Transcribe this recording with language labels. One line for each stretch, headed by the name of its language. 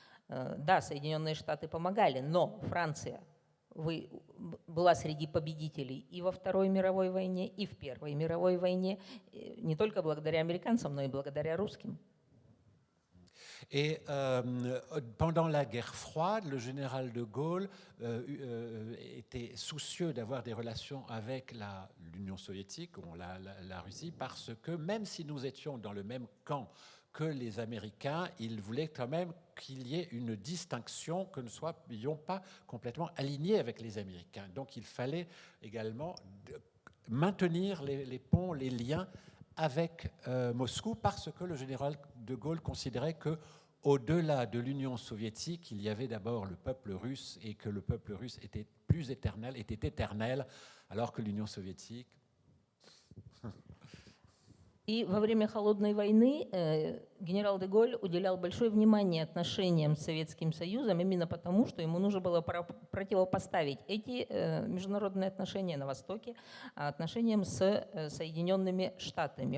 Russian: Да, Соединенные Штаты помогали, но Франция была среди победителей и во Второй мировой войне, и в Первой мировой войне, не только благодаря американцам, но и благодаря русским.
French: Et pendant la guerre froide, le général de Gaulle était soucieux d'avoir des relations avec l'Union soviétique, ou la Russie, parce que même si nous étions dans le même camp que les Américains, il voulait quand même qu'il y ait une distinction, que nous ne soyons pas complètement alignés avec les Américains. Donc il fallait également maintenir les ponts, les liens avec Moscou, parce que le général de Gaulle considérait que au-delà de l'Union soviétique, il y avait d'abord le peuple russe et que le peuple russe était éternel, alors que l'Union soviétique...
Russian: И во время Холодной войны генерал де Голль уделял большое внимание отношениям с Советским Союзом именно потому, что ему нужно было противопоставить эти международные отношения на Востоке отношениям с Соединенными Штатами.